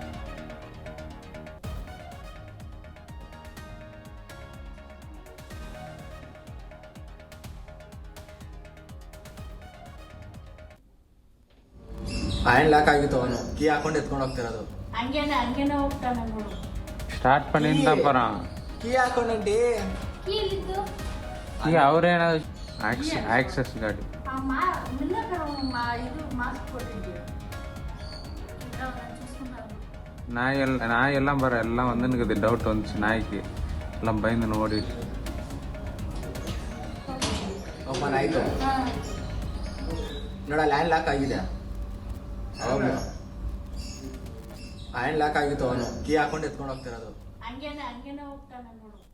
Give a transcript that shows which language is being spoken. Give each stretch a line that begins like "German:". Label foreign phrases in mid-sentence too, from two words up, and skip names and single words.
English: hand lock
Kannada: ಆಗಿತ್ತು, ಅವನು ಕೀ ಹಾಕೊಂಡು ಎತ್ಕೊಂಡು ಹೋಗ್ತಿರೋದು. ಹಂಗೇನೆ ಹೋಗ್ತಾನೆ ನೋಡು.
Tamil: ಸ್ಟಾರ್ಟ್ பண்ணிருந்தா அப்புறம்
Kannada: ಕೀ ಹಾಕೊಂಡಿ ಕೀ ಇಲ್ಲಿದ್ದು ಈಗ ಅವರೇನ ಆಕ್ಸೆಸ್ ಗಾಡಿ ಇದು ಮಾಸ್ಕ್ ಕೊಟ್ಟಿದ್ದೀವಿ.
Tamil: நாய் எல்லாம் பாரு எல்லாம் வந்து எனக்கு டவுட் வந்துச்சு. நாய்க்கு எல்லாம் பயந்து ஓடி
Kannada: ಓಪನ್ ಆಯ್ತು ನೋಡ.
English: hand lock
Kannada: ಆಗಿದೆ,
English: hand lock
Kannada: ಆಗಿತ್ತು, ಅವನು ಕೀ ಹಾಕೊಂಡು ಎತ್ಕೊಂಡು ಹೋಗ್ತಿರೋದು. ಹಂಗೇನೆ ಹೋಗ್ತಾನೆ ನೋಡು.